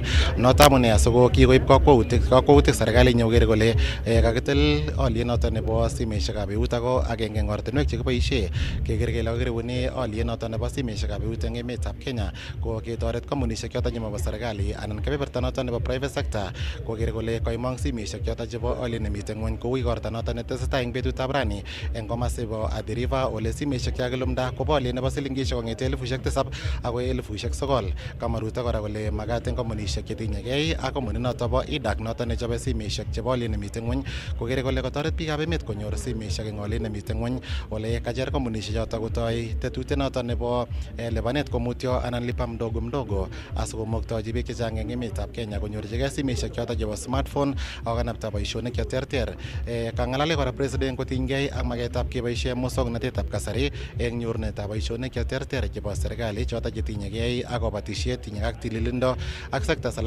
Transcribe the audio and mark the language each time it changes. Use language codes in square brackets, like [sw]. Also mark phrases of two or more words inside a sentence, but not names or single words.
[kln] Noto amune asiko kikoib kakwautik serikalit nyoker kole kakitil olyet noton nebo simisiekab eut ako agenge eng ortinwek chekiboisie keker kele kakiribune olyet noton nebo simisiekab eut eng emetab Kenya ko ketoret kampunisiek choton chebo serikali anan kebeberta noton nebo [en] private sector [kln] koker kole kaimong simisiek choton chebo olyet nemiten ngwony kou igorta noton netesetai eng betutab rani eng komasibo Athi River ole simisiek chekakilumda kobo olyet nebo silingishek kong'ete 7,000 akoi 9,000. Kamwa Ruto kora kole makat eng kampunisiek chetinyegei ak kampunit noto bo IDAC noto nechobe simisiek chebo olyet nemiten ngwony kokere kole katoret biikab emet konyor simisiek eng olyet nemiten ngwony ole kacher kampunisiek choto kotoi tetutiet noto nebo lipanet komutyo anan [sw] lipa mdogo mdogo [kln] asikomuktochi biik chechang eng emetab Kenya konyorchigei simisiek choto chebo smartphone ako kanapta boisionik cheterter. Kang'alale kora president kotinygei ak maketab keboisie muswoknatetab kasari eng nyorunetab boisionik cheterter chebo serikali choto chetinyegei ak kabatisiet, tinye ak tililindo ak sekta alak